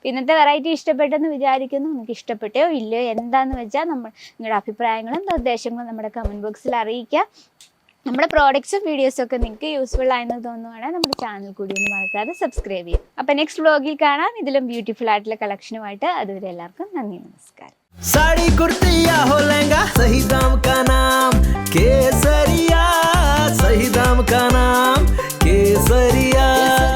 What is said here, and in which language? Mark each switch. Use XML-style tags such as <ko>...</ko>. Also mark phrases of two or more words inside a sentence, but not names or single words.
<ml>ഇന്നത്തെ വെറൈറ്റി ഇഷ്ടപ്പെട്ടെന്ന് വിചാരിക്കുന്നു. നിങ്ങൾക്ക് ഇഷ്ടപ്പെട്ടോ ഇല്ലയോ എന്താണെന്ന് വെച്ചാൽ നിങ്ങളുടെ അഭിപ്രായങ്ങളും നിർദ്ദേശങ്ങളും നമ്മുടെ</ml> <en>comment boxil</en> <ml>അറിയിക്കുക. നമ്മുടെ പ്രോഡക്ട്സും വീഡിയോസും ഒക്കെ നിങ്ങൾക്ക് യൂസ്ഫുൾ ആയെന്ന് തോന്നുവാണെങ്കിൽ നമ്മുടെ ചാനൽ കൂടി ഒന്ന് മറക്കാതെ സബ്സ്ക്രൈബ് ചെയ്യും. അപ്പോൾ</ml> <en>next vlogil</en> <ml>കാണാം ഇതിലും ബ്യൂട്ടിഫുൾ ആയിട്ടുള്ള കളക്ഷനുമായിട്ട്. അതുവരെ എല്ലാവർക്കും നന്ദി, നമസ്കാരം.</ml> <hi>साड़ी कुर्ती या हो लहंगा, सही दाम का नाम केसरिया, सही दाम का नाम केसरिया.</hi>